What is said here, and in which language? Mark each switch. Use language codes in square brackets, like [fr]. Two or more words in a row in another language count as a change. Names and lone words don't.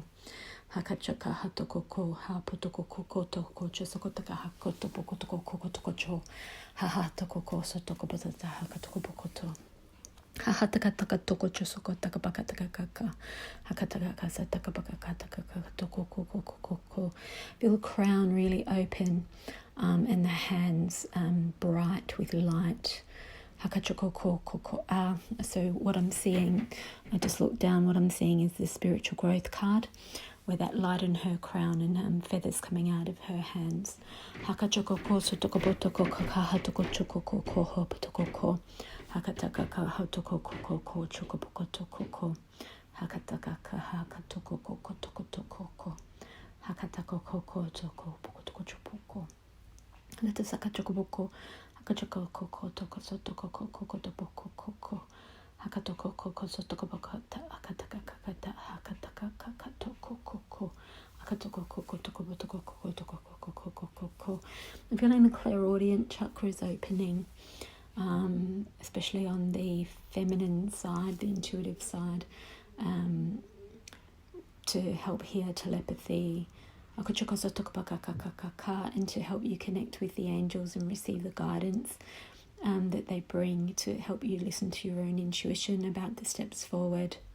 [en] Hakachaka hatoko ko ha potoko koko toko chosokotaka hakoto poko toko koko toko cho. Haha toko ko sotoko patata hakatoko pokoto. Hahataka toko chosoko taka bakataka kaka. Hakataka kasa taka bakataka toko koko koko. Feel the crown really open and the hands bright with light. Hakachoko koko. So what I'm seeing, I just looked down, what I'm seeing is the spiritual growth card, where that light in her crown and feathers coming out of her hands. Hakachoko ko sotoko potoko kaka toko choko koko ho potoko ko. Hakataka ka hatoko koko ko choko potoko ko. Hakataka ka hakatoko koko toko toko ko. Hakatako koko toko potoko chopoko. Let us sakachoko boko. Hakachoko koko toko sotoko koko toko koko. Hakatoko koko sotoko bakata akataka kakata hakataka kakatoko koko akatoko koko toko botoko koko toko koko koko. I'm feeling the clairaudient chakras opening, especially on the feminine side, the intuitive side, to help hear telepathy. And to help you connect with the angels and receive the guidance that they bring to help you listen to your own intuition about the steps forward.